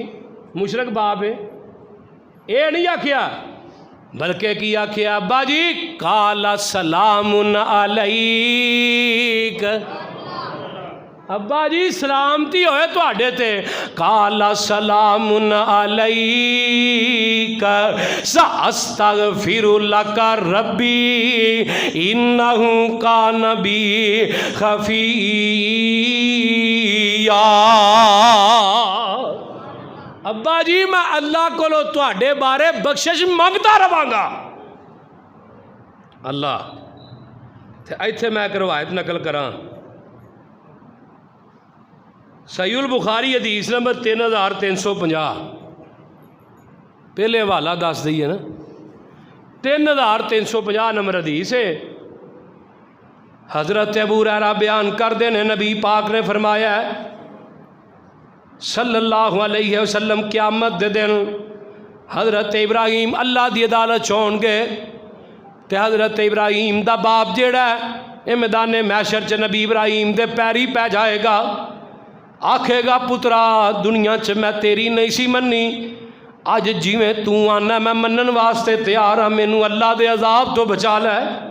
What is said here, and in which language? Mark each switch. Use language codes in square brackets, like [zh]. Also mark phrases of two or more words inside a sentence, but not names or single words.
[pa] مشرک باپ ہے، یہ نہیں آکھیا، بلکہ کی آکھیا ابا جی [ar] قال سلام علیک. [pa] ابا جی سلامتی ہوئے تہاڈے تے. [ar] قال سلام علیک سأستغفر لك ربي إنه كان بي حفيا. [pa] ابا جی میں اللہ کولوں تہاڈے بارے بخشش منگدا رواں گا. اللہ ایتھے میں اک روایت نقل کراں, [ar] صحيح البخاري [pa] حدیث نمبر 3350. پہلے حوالہ دس دیئے نا، 3350 نمبر حدیث ہے. حضرت ابو ہریرہ بیان کرتے ہیں نبی پاک نے فرمایا [ar] صلی اللہ علیہ وسلم [pa] قیامت دے دن حضرت ابراہیم اللہ دی عدالت چ ہون گے تے حضرت ابراہیم دا باپ جیہڑا یہ میدان محشر چ نبی ابراہیم دے پیریں پے جائے گا، آکھے گا پترا دنیا چ میں تیری نہیں سی منی، اج جویں تو آناں میں منن واسطے تیار ہاں، مینوں اللہ دے عذاب توں بچا لے.